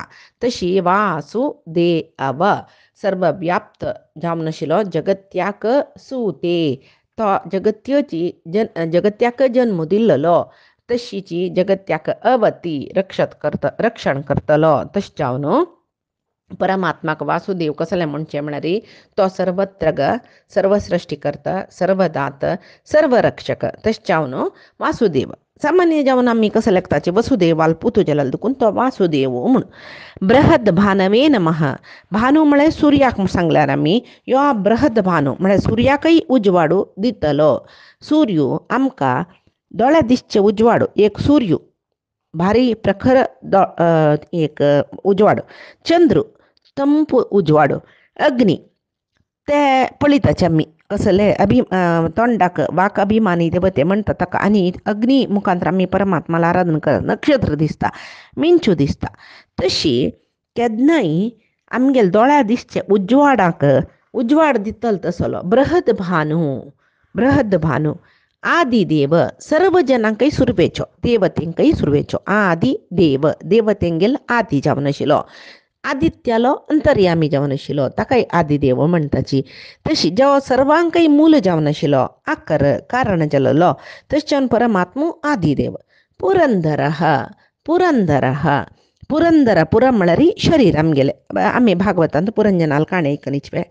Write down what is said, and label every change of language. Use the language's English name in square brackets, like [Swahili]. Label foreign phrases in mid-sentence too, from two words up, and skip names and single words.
[Konkani] तशी वासुदेव सर्व व्याप्त जावन आशिल्लो जगत्याक सुते तो जगत्याक जन्म दिल्लो तशीची जगत्याक अवती रक्षण करतलो. तश जावन परमात्माक वासुदेव कसले म्हणचे म्हळ्यार तो सर्वत्र सर्व सृष्टी करता सर्व दात सर्व रक्षक. तश जावन वासुदेव सामान्य जावन आमी कसं लेखताचे वसुदेवाल पुतू जलाल दुखून तो वासुदेव म्हूण. [Sanskrit] बृहद भानवे नमः [Konkani] भानू म्हळ्यार सुर्याक सांगल्यार आमी यो बृहद भानू म्हळ्यार सुर्याकय उजवाडू दितलो. सूर्य आमकां दोळ्या दिसचे उजवाड एक सूर्य भारी प्रखर एक उजवाड. चंद्र ತಂಪು उजवाड. अग्नी ते पळयताचे आमी कसले तोंडाक वाक अभिमानी देवते म्हणटा ताका. आनी अग्नी मुखांतर आमी परमात्माला आराधना करता. नक्षत्र दिसता मिंचू दिसता. तशी केन्नाय आमगेले दोळ्या दिसचे उजवाडाक उजवाड दितलो तसलो बृहद भानू आदिदेव सर्व जनांकय सुरवेचो देवतेंकय सुरवेचो. आदि देव देवतेंगेल आदी जावन आशिल्लो. आदित्यालो अंतर्यामी जावन आशिल्लो ताकाय आदिदेव म्हणटाची. तशी जो सर्वांकय मूल जावन आशिल्लो आकर कारण जाल्लो तशें परमात्मो आदिदेव. पुरंदर पुर म्हळ्यार शरीर आमगेले आमी भागवतांत पुरंजनाल काणे आयकनीच पळय.